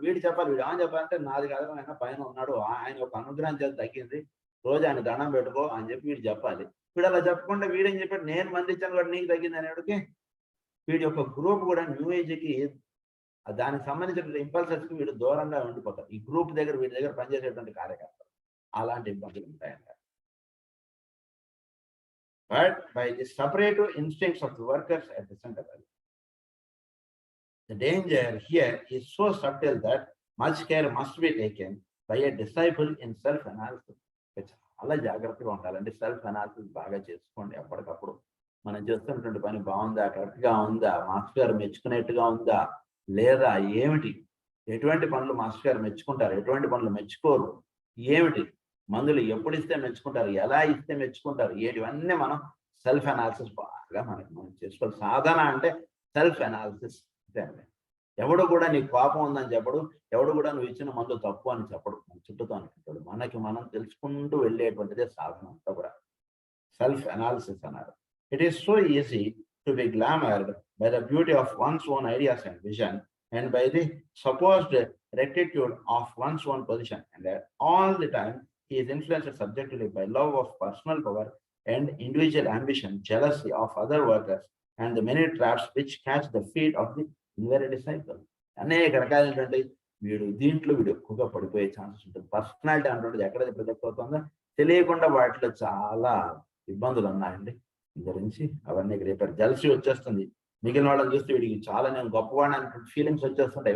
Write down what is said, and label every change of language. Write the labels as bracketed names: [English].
[Telugu] వీడు చెప్పాలి, వీడు ఏమని చెప్పాలంటే నాది కాదు, ఆయన పైన ఉన్నాడు, ఆయన ఒక అనుగ్రహం చేసి తగ్గింది, రోజు ఆయన దండం పెట్టుకో అని చెప్పి వీడు చెప్పాలి. వీడు అలా చెప్పకుండా వీడేం చెప్పాడు, నేను మంది ఇచ్చాను కాబట్టి నీకు తగ్గింది అనేటికి వీడి యొక్క గ్రూప్ కూడా న్యూ ఏజ్కి దానికి సంబంధించిన ఇంపల్సెస్ కి వీడు దూరంగా ఉండిపోతారు. ఈ గ్రూప్ దగ్గర వీడి దగ్గర పనిచేసేటువంటి కార్యకర్తలు అలాంటి ఇబ్బందులు ఉంటాయంట. [English] But by the separative instincts of the workers at the centre, the danger here is so subtle that much care must be taken by a disciple in self analysis. [Telugu] చాలా జాగ్రత్తగా ఉండాలంటే సెల్ఫ్ అనాలిసిస్ బాగా చేసుకోండి. అప్పటికప్పుడు మనం చేస్తున్నటువంటి పని బాగుందా, కరెక్ట్ గా ఉందా, మాస్టర్ గారు మెచ్చుకునేట్టుగా ఉందా లేదా, ఏమిటి, ఎటువంటి పనులు మాస్టర్ గారు మెచ్చుకుంటారు, ఎటువంటి పనులు మెచ్చుకోరు, ఏమిటి, మందులు ఎప్పుడు ఇస్తే మెచ్చుకుంటారు, ఎలా ఇస్తే మెచ్చుకుంటారు, ఇవన్నీ మనం సెల్ఫ్ అనాలిసిస్ బాగా మనం చేసుకోవాలి. సాధన అంటే సెల్ఫ్ అనాలిసిస్. ఎవడు కూడా నీకు కోపం ఉందని చెప్పడు, ఎవడు కూడా నువ్వు ఇచ్చిన మందు తప్పు అని చెప్పడు. మన చుట్టూతో అనుకుంటాడు. మనకి మనం తెలుసుకుంటూ వెళ్ళేటువంటిదే సాధన అంతా కూడా సెల్ఫ్ అనాలిసిస్ అన్నారు. [English] It is so easy to be glamoured by the beauty of one's own ideas and vision and by the supposed rectitude of one's own position, and that all the time he is influenced subjectively by love of personal power and individual ambition, jealousy of other workers, and the many traps which catch the feet of the unwary disciple. [Telugu] అనేక రకాలైనటువంటి వీడు ఎక్కువగా పడిపోయే chances ఉంటుంది. Personality అంటుంటుంది ఎక్కడైతే project అవుతుందో తెలియకుండా వాటిలో చాలా ఇబ్బందులు ఉన్నాయండి. గురించి అవన్నీ ఇక్కడ చెప్పారు. జలసీ వచ్చేస్తుంది, మిగిలిన వాళ్ళని చూస్తే వీడికి చాలా నేను గొప్పవాడిని అనేటువంటి ఫీలింగ్స్ వచ్చేస్తుంటాయి.